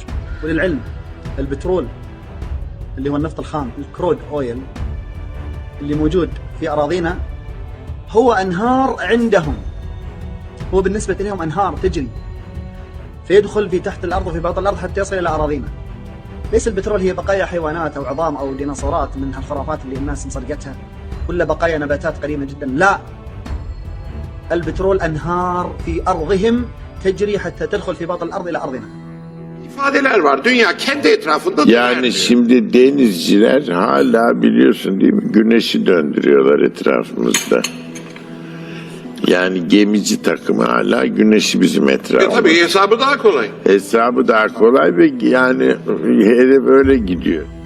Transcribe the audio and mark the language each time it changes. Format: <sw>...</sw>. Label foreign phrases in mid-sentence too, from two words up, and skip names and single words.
<ar>وللعلم البترول اللي هو النفط الخام</ar> <en>crude oil</en> <ar>اللي موجود في أراضينا هو أنهار عندهم، هو بالنسبة لهم أنهار تجري فيدخل في تحت الأرض وفي باطن الأرض حتى يصل إلى أراضينا. ليس البترول هي بقايا حيوانات أو عظام أو ديناصورات من هالخرافات اللي الناس مصدقتها، ولا بقايا نباتات قديمة جدا. لا، البترول أنهار في أرضهم تجري حتى تدخل في باطن الأرض إلى أرضنا.</ar> <tr>İfadeler var. Dünya kendi etrafında Yani dönüyor. şimdi denizciler hala biliyorsun değil mi? Güneşi döndürüyorlar etrafımızda. Yani gemici takımı hala güneşi bizim etrafımızda. Tabii hesabı daha kolay. Hesabı daha kolay ve yani hele böyle gidiyor.</tr>